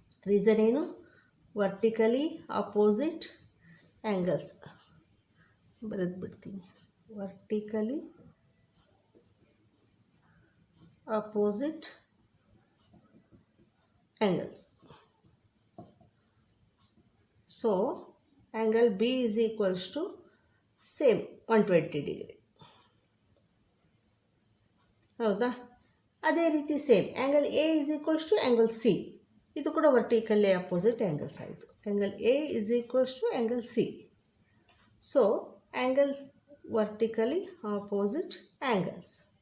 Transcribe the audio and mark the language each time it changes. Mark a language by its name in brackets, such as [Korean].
[English] reason [Kannada] ಏನು? [English] Vertically opposite angles. [Kannada] ಬರೆದ್ಬಿಡ್ತೀನಿ, [English] Vertically opposite angles. So angle B is equals to same 120 degree. [Kannada] ಹೌದಾ? ಅದೇ ರೀತಿ [English] Same angle A is equals to angle C. [Kannada] ಇದು ಕೂಡ [English] Vertically opposite angles ಆಯಿತು. Angle A is equals to angle C. So angles vertically opposite angles.